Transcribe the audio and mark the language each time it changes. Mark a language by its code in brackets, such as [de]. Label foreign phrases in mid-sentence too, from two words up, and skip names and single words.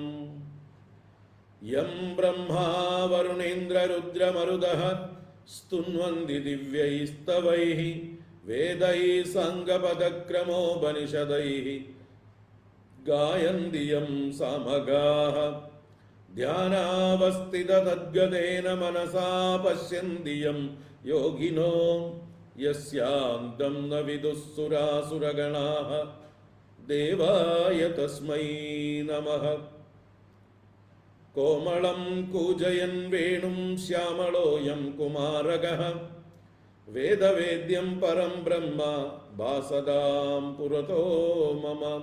[sa] यं ब्रह्मा वरुणेन्द्ररुद्रमरुदः स्तुन्वन्ति दिव्यैस्तवैः, वेदैः साङ्गपदक्रमोपनिषदैः गायन्ति यं सामगाः। ധ്യാനാവസ്ഥിതതദ്ഗതേന മനസാ പശ്യന്തി യം യോഗിനോ യസ്യാന്തം ന വിദുഃസുരാസുരഗണാഃ ദേവായ തസ്മൈ നമഃ. കോമളം കൂജയൻ വേണും ശ്യാമളോയം കുമാരകഃ വേദവേദ്യം പരം ബ്രഹ്മ ഭാസതാം പുരതോ മമ.